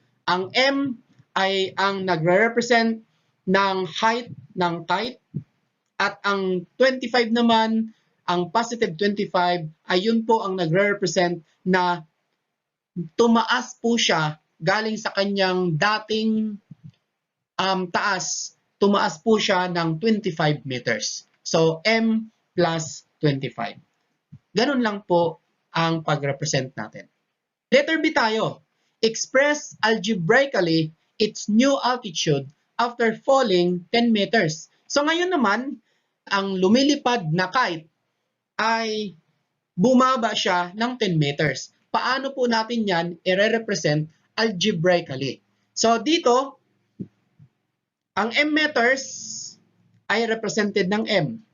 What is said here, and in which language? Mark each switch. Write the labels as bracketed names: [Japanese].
[Filipino] Ang m ay ang nagre-represent ng height ng kite at ang 25 naman, ang positive 25 ay yun po ang nagre-represent na tumaas po siya galing sa kanyang dating taas, tumaas po siya ng 25 meters. So, m plus 25. Ganun lang po ang pag-represent natin. Letter B tayo. [English] Express algebraically its new altitude after falling 10 meters. [Filipino] So, ngayon naman, ang lumilipad na kite ay bumaba siya ng 10 meters. Paano po natin yan i-represent algebraically? So, dito, ang m meters ay represented ng m.